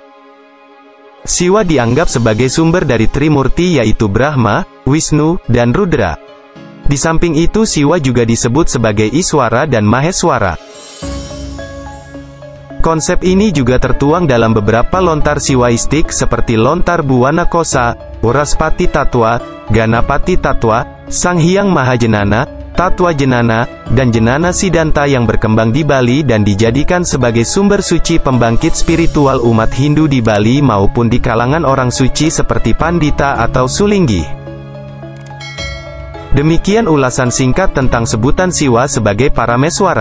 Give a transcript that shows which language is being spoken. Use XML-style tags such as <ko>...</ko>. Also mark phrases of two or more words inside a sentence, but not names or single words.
<id>Siwa dianggap sebagai sumber dari Trimurti yaitu Brahma, Wisnu, dan Rudra. Di samping itu Siwa juga disebut sebagai Iswara dan Maheswara. Konsep ini juga tertuang dalam beberapa lontar siwaistik seperti lontar Buwana Kosa, Uraspati Tattwa, Ganapati Tattwa, Sang Hyang Mahajenana, Tattwa Jenana, dan Jenana Siddhanta yang berkembang di Bali dan dijadikan sebagai sumber suci pembangkit spiritual umat Hindu di Bali maupun di kalangan orang suci seperti Pandita atau Sulinggi. Demikian ulasan singkat tentang sebutan Siwa sebagai Parameswara.</id>